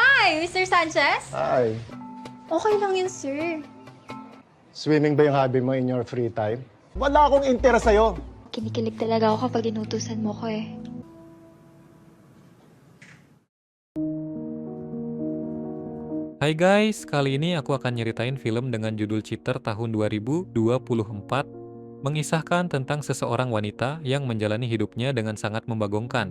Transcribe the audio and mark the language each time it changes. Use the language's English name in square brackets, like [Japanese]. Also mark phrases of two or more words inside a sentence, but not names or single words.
[English] Hi, Mr. Sanchez? Ay, [Filipino] Okay lang yun, sir. swimming ba yung hobby mo [English] in your free time? [Filipino] Wala akong interest sa'yo. Kinikilig talaga ako kapag inutusan mo ko eh. [Indonesian] Hai guys, kali ini aku akan nyeritain film dengan judul Cheater tahun 2024, mengisahkan tentang seseorang wanita yang menjalani hidupnya dengan sangat membagongkan.